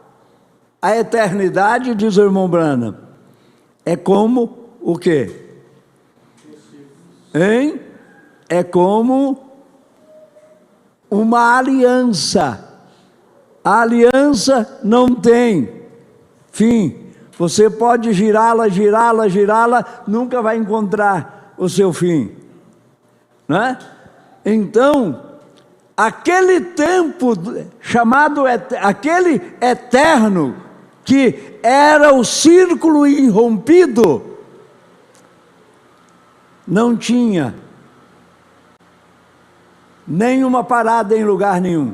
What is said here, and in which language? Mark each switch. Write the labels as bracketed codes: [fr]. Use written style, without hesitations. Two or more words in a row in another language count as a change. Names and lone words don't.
[pt] A eternidade, diz o irmão Branham, é como o quê? Hein? É como uma aliança. A aliança não tem fim. Você pode girá-la, girá-la, girá-la, nunca vai encontrar o seu fim, né? Então, aquele tempo chamado, aquele eterno, que era o círculo irrompido, não tinha nenhuma parada em lugar nenhum.